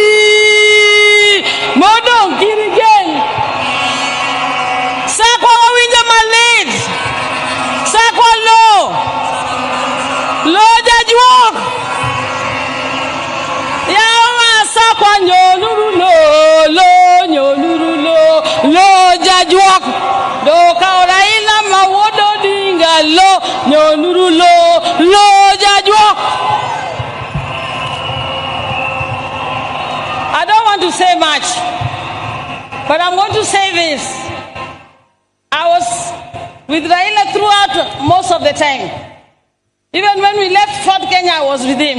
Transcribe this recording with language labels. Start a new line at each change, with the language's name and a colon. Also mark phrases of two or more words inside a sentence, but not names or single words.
Luo (Kenya and Tanzania): Modong girigen. Sakwa winja malid. Sakwa lo. Lo jajuok. Yawa sakwa nyoluru lo. Lo nyoluru lo. Lo jajuok. Do Raila mawodo dinga lo. Nyoluru lo. Lo jajuok.
English: I don't want to say much, but I'm going to say this. I was with Raila throughout most of the time. Even when we left Fort Kenya, I was with him.